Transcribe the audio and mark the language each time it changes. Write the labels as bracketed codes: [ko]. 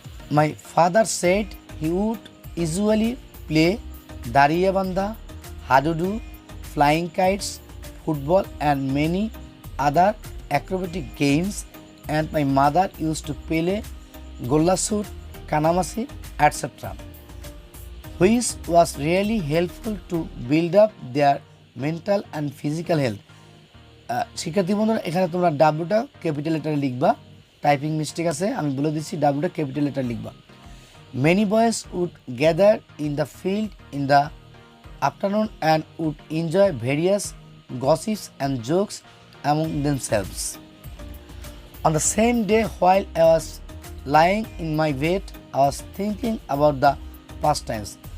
[en] My father said he would usually play Dariyabandha, Hadudu, flying kites, football and many other acrobatic games, and my mother used to play Gollasur, Kanamasi, etc., which was really helpful to build up their mental and physical health. [bn] শিক্ষার্থী বন্ধুরা এখানে তোমরা ডাব্লুটা capital লেটারে লিখবা, typing mistake আছে, আমি বলে দিচ্ছি ডাব্লুটা capital letter লিখবা। [en] Many boys would gather in the field in the afternoon and would enjoy various gossips and jokes among themselves. On the same day, while I was lying in my bed, I was thinking about the pastimes.